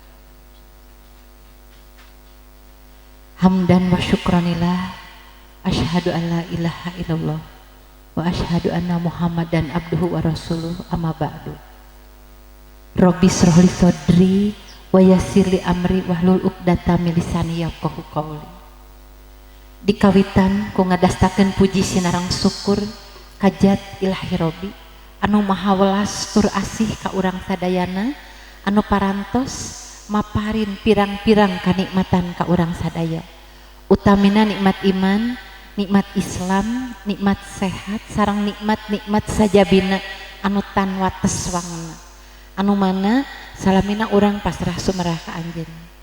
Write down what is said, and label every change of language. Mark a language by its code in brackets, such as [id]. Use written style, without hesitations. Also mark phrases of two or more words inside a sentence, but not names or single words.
[ar] حمدا وشكرا لله. أشهد أن لا إله إلا الله وأشهد أن محمدا عبده ورسوله أما بعد. رب اشرح لي صدري ويسر لي أمري واحلل عقدة من لساني يفقهوا قولي. [su] Dikawitan ku ngadastakeun puji sinarang syukur kajat [ar] إلهي ربي [su] anu maha welas tur asih ka urang sadayana anu parantos maparin pirang-pirang kanikmatan ka urang sadaya, utamina nikmat iman, nikmat Islam, nikmat sehat sareng nikmat-nikmat sajabina anu tan wates wangna, anu mana salamina urang pasrah sumerah ka anjeun.